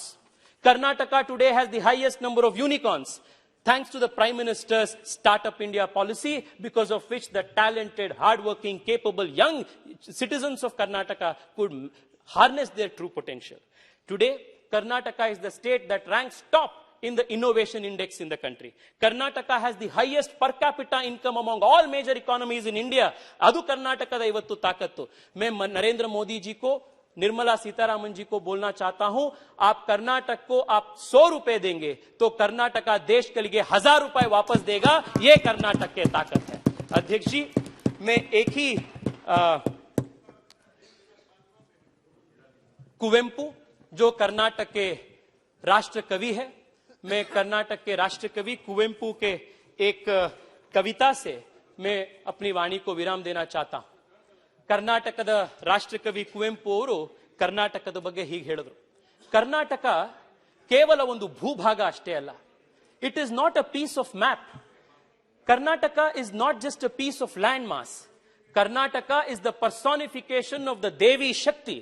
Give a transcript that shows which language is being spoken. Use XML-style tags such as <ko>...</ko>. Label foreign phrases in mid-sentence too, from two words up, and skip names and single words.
<en>Karnataka today has the highest number of unicorns, thanks to the Prime Minister's Startup India policy, because of which the talented, hardworking, capable young citizens of Karnataka could harness their true potential. Today, Karnataka is the state that ranks top in the innovation index in the country. Karnataka has the highest per capita income among all major economies in India.</en> <kn>ಅದು ಕರ್ನಾಟಕ ದ ಇವತ್ತು ತಾಕತ್ತು.</kn> <hi>मैं नरेंद्र मोदी जी को, निर्मला सीतारामन जी को बोलना चाहता हूं, आप कर्नाटक को आप 100 रुपए देंगे तो कर्नाटका देश के लिए 1000 रुपए वापस देगा. ये कर्नाटक की ताकत है. अध्यक्ष जी, मैं एक ही कुवेंपु, जो कर्नाटक के राष्ट्र कवि है, मैं कर्नाटक के राष्ट्र कवि कुवेंपु के एक कविता से मैं अपनी वाणी को विराम देना चाहता हूं.</hi> <kn>ಕರ್ನಾಟಕದ ರಾಷ್ಟ್ರಕವಿ ಕುವೆಂಪು ಅವರು ಕರ್ನಾಟಕದ ಬಗ್ಗೆ ಹೀಗೆ ಹೇಳಿದ್ರು: ಕರ್ನಾಟಕ ಕೇವಲ ಒಂದು ಭೂಭಾಗ ಅಷ್ಟೇ ಅಲ್ಲ.</kn> <en>It is not a piece of map. Karnataka is not just a piece of land mass. Karnataka is the personification of the</en> <kn>ದೇವಿ ಶಕ್ತಿ.</kn>